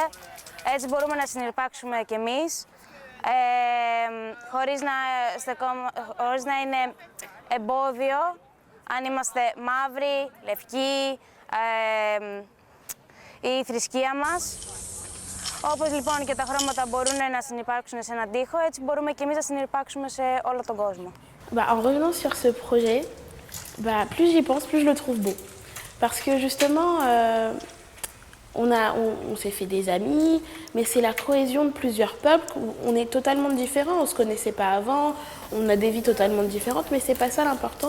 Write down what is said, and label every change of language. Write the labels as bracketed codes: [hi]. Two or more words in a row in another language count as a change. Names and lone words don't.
[el] Έτσι μπορούμε να συνυπάρξουμε κι εμείς, χωρίς να είναι εμπόδιο, αν είμαστε μαύροι, λευκοί, η θρησκεία μας. Όπως λοιπόν και τα χρώματα μπορούν να συνυπάρξουν σε έναν τοίχο, έτσι μπορούμε και εμείς να συνυπάρξουμε σε όλο τον κόσμο. [fr] En revenant sur ce projet, plus j'y pense, plus je le trouve beau. Parce que justement, On s'est fait des amis, mais c'est la cohésion de plusieurs peuples. On est totalement différents, on ne se connaissait pas avant, on a des vies totalement différentes, mais c'est pas ça l'important.